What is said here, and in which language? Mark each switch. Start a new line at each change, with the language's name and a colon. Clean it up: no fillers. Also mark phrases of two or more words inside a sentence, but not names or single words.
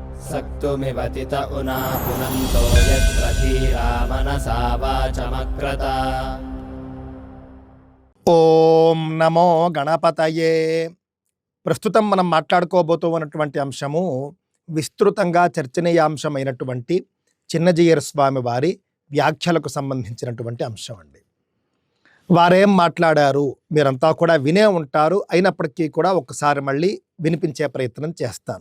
Sanskrit: सक्तुमिवतित उना पुनन्तो यत्र धीरा मनसा वाचमक्रत। ఓం నమో గణపతయే.
Telugu: ప్రస్తుతం మనం మాట్లాడుకోబోతూ ఉన్నటువంటి అంశము విస్తృతంగా చర్చనీయాంశమైనటువంటి చిన్నజీయర్ స్వామి వారి వ్యాఖ్యలకు సంబంధించినటువంటి అంశం అండి. వారేం మాట్లాడారు మీరంతా కూడా వినే ఉంటారు, అయినప్పటికీ కూడా ఒకసారి మళ్ళీ వినిపించే ప్రయత్నం చేస్తాను.